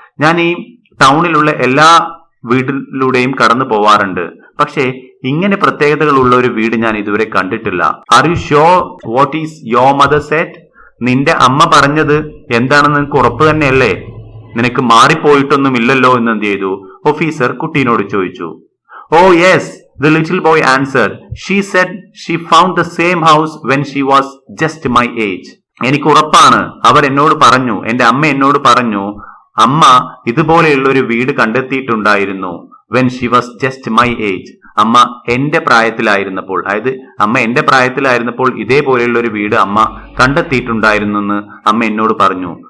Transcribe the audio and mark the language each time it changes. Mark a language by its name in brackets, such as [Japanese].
[Malayalam] ഞാൻ ഈ ടൗണിലുള്ള എല്ലാ വീടിലൂടെയും കടന്നു പോവാറുണ്ട്, പക്ഷേ ഇങ്ങനെ പ്രത്യേകതകളുള്ള ഒരു വീട് ഞാൻ ഇതുവരെ കണ്ടിട്ടില്ല. [English] Are you sure what is your mother said? [Malayalam] നിന്റെ അമ്മ പറഞ്ഞത് എന്താണെന്ന് നിനക്ക് ഉറപ്പ് തന്നെയല്ലേ? നിനക്ക് മാറിപ്പോയിട്ടൊന്നുമില്ലല്ലോ എന്ന് എന്ത് ചെയ്തു ഓഫീസർ കുട്ടീനോട് ചോദിച്ചു. [English] Oh yes, the little boy answered. She said she found the same house when she was just my age. [Malayalam] എനിക്ക് ഉറപ്പാണ്, അവർ എന്നോട് പറഞ്ഞു, എന്റെ അമ്മ എന്നോട് പറഞ്ഞു, അമ്മ ഇതുപോലെയുള്ള ഒരു വീട് കണ്ടെത്തിയിട്ടുണ്ടായിരുന്നു. [English] when she was just my age. [Malayalam] അമ്മ എന്റെ പ്രായത്തിലായിരുന്നപ്പോൾ, അതായത് അമ്മ എന്റെ പ്രായത്തിലായിരുന്നപ്പോൾ ഇതേപോലെയുള്ള ഒരു വീട് അമ്മ കണ്ടെത്തിയിട്ടുണ്ടായിരുന്നു എന്ന് അമ്മ എന്നോട് പറഞ്ഞു.